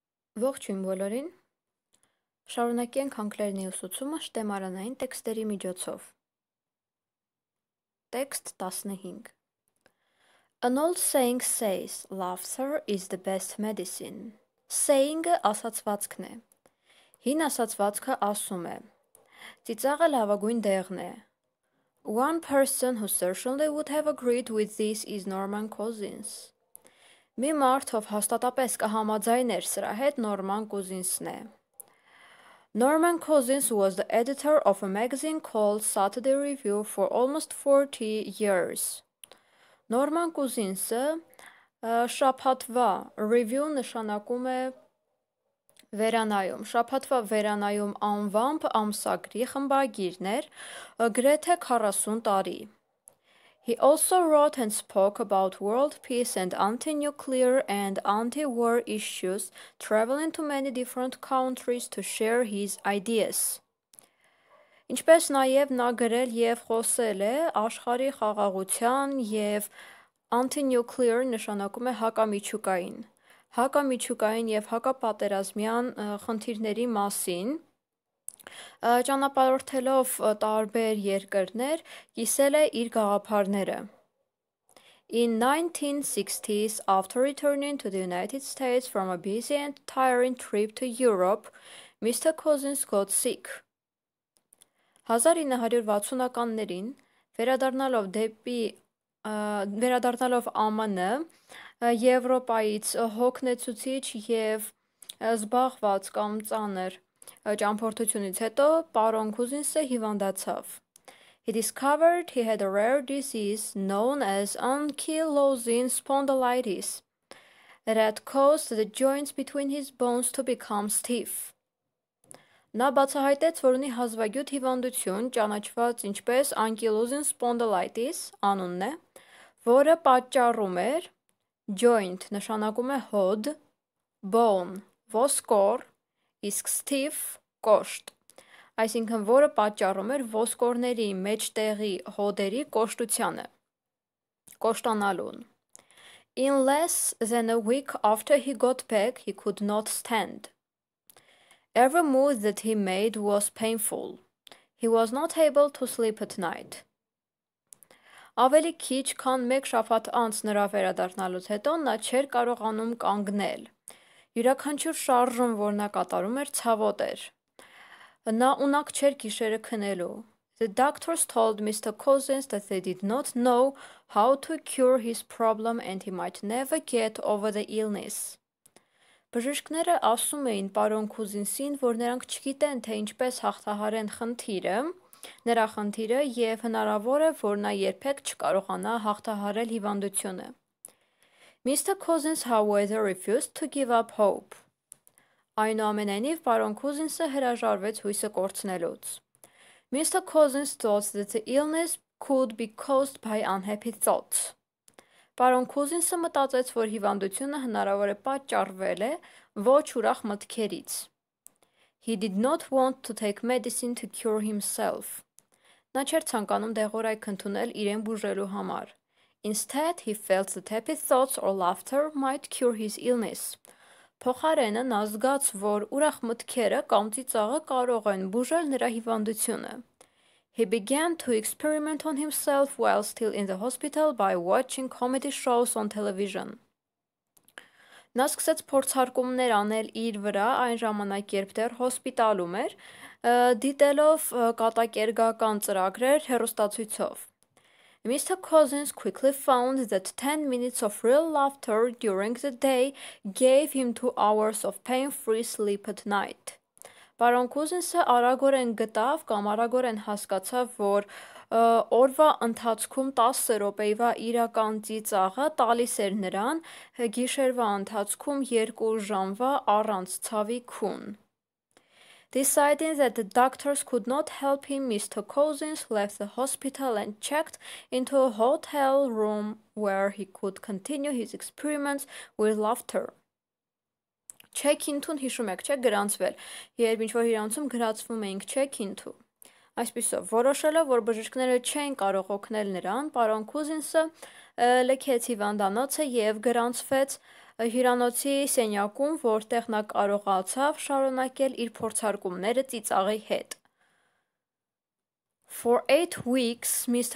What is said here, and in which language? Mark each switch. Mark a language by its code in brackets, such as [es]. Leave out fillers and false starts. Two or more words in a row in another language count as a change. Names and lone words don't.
[hy] Ողջույն բոլորին։ Շարունակենք անգլերենի ուսուցումը շտեմարանային տեքստերի միջոցով։ Տեքստ 15։ [en] An old saying says, laughter is the best medicine. [hy] Saying-ը ասացվածքն է։ Հին ասացվածքը ասում է. Ծիծաղը լավագույն դեղն է։ [en] One person who certainly would have agreed with this is Norman Cousins. [hy] Մի մարդ, ով հաստատապես կհամաձայներ սրա հետ, Նորման Կուզինսն է։ [en] Norman Cousins was the editor of a magazine called Saturday Review for almost 40 years. [hy] Նորման Կուզինսը շաբաթվա review նշանակում է վերանայում։ Շաբաթվա վերանայում անվամբ ամսագրի խմբագիրն էր գրեթե 40 տարի։ [en] He also wrote and spoke about world peace and anti-nuclear and anti-war issues, traveling to many different countries to share his ideas. [hy] Ինչպես նաև նա գրել և խոսել է աշխարհի խաղաղության և anti-nuclear նշանակում է հակամիջուկային և հակապատերազմյան խնդիրների մասին, ճանապարհորդելով տարբեր երկրներ, կիսել է իր գաղափարները։ [en] In 1960s, after returning to the United States from a busy and tiring trip to Europe, Mr. Cousins got sick. [hy] 1960-ականներին վերադառնալով ԱՄՆ, Եվրոպայից հոգնեցուցիչ և զբաղված կամ ծանր ճամփորդությունից հետո պարոն Կուզինսը հիվանդացավ։ [en] He discovered he had a rare disease known as ankylosing spondylitis that caused the joints between his bones to become stiff. [hy] Նա բացահայտեց, որ ունի հազվագյուտ հիվանդություն, ճանաչված ինչպես [en] ankylosing spondylitis, [hy] անունն է, որը պատճառում էր joint նշանակում է հոդ, bone ոսկոր, իսկ stiff կոշտ, այսինքն որը պատճառում էր ոսկորների մեջտեղի հոդերի կոշտությանը, կոշտանալուն։ [en] In less than a week after he got back, he could not stand. Every move that he made was painful. He was not able to sleep at night. [hy] Ավելի քիչ քան մեկ շաբաթ անց նրա վերադառնալուց հետո նա չէր կարողանում կանգնել։ Յուրաքանչյուր շարժում, որ նա կատարում էր, ցավոտ էր։ Նա ունակ չէր գիշերը քնելու։ [en] The doctors told Mr. Cousins that they did not know how to cure his problem and he might never get over the illness. [hy] Բժիշկները ասում էին պարոն Կուզինսին, որ նրանք չգիտեն, թե ինչպես հաղթահարեն նրա խնդիրը և հնարավոր է, որ նա երբեք չկարողանա հաղթահարել հիվանդությունը։ Mr. [en] Cousins, however, refused to give up hope. [hy] Այնուամենայնիվ, պարոն Կուզինսը հրաժարվեց հույսը կորցնելուց։ Mr. [en] Cousins thought that the illness could be caused by unhappy thoughts. [hy] Պարոն Կուզինսը մտածեց, որ հիվանդությունը հնարավոր է պատճառվել է ոչ ուրախ մտքերից։ [en] He did not want to take medicine to cure himself. [hy] Նա չէր ցանկանում դեղորայք ընդունել իրեն բուժելու համար։ [en] Instead, he felt that happy thoughts or laughter might cure his illness. [hy] Փոխարենը նա զգաց, որ ուրախ մտքերը կամ ծիծաղը կարող են բուժել նրա հիվանդությունը։ [en] He began to experiment on himself while still in the hospital by watching comedy shows on television. [hy] Նա սկսեց փորձարկումներ անել իր վրա այն ժամանակ, երբ դեռ հոսպիտալում էր, դիտելով կատակերգական ծրագրեր հեռուստացույցով։ Mr. [en] Cousins quickly found that 10 minutes of real laughter during the day gave him 2 hours of pain-free sleep at night. [hy] Պարոն Կուզինսը արագորեն գտավ կամ արագորեն հասկացավ, որ օրվա ընթացքում 10 րոպեյվա իրական ծիծաղը տալիս էր նրան գիշերվա ընթացքում 2 ժամվա առանց ցավի քուն։ [en] Deciding that the doctors could not help him, Mr. Cousins left the hospital and checked into a hotel room where he could continue his experiments with laughter. [hy] Check-in-ուն հիշում եք, չէ, գրանցվել, երբ ինչ-որ հիվանդություն գրացվում էինք check-in-ու։ Այսպիսով, որոշելով, որ բժիշկները չեն կարող օգնել նրան, պարոն Կուզինսը լքեց հիվանդանոցը և գրանցվեց հյուրանոցի սենյակում, որտեղ նա կարողացավ շարունակել իր փորձարկումները ծիծաղի հետ։ [en] For 8 weeks, Mr.